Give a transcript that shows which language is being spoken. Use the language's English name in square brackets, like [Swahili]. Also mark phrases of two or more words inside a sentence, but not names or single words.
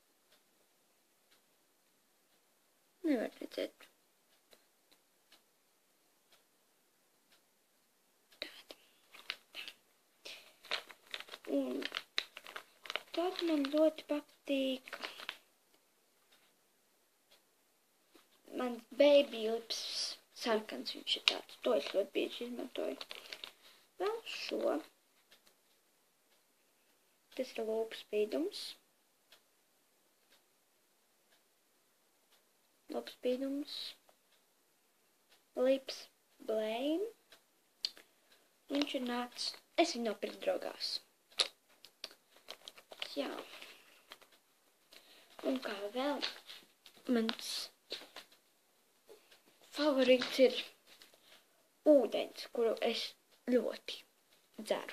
[Latvian] Nevar redzēt. Un tad man ļoti patīk mans baby lips sarkans, viņš ir tāds, to es ļoti bieži izmantoju. Vēl šo, tas ir lūpu spīdums. Lūpu spīdums, [English] lips blame. [Latvian] Viņš ir nācis, es viņu nopirku draugās. Jā. Un kā vēl, mans favorīts ir ūdens, kuru es ļoti dzeru.